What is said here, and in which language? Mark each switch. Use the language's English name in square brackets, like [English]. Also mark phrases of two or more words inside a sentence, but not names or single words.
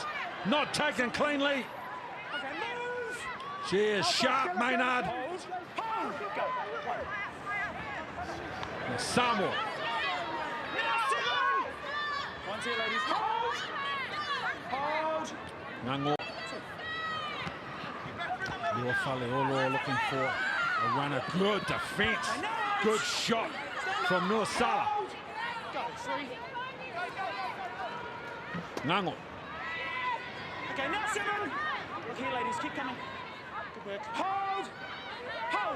[English] Not taken cleanly. Okay, move. She is sharp, Maynard. Hold. Hold. Go. 1. Samoa. Now 7. One's here, ladies. Hold. Hold. Ngango. Lua Faleolo looking for a runner. Good defence. Good shot from Nuasala. Hold. Go. 3. Ngango. Okay, now 7. Look here, ladies. Keep coming. Good work. Hold! Hold!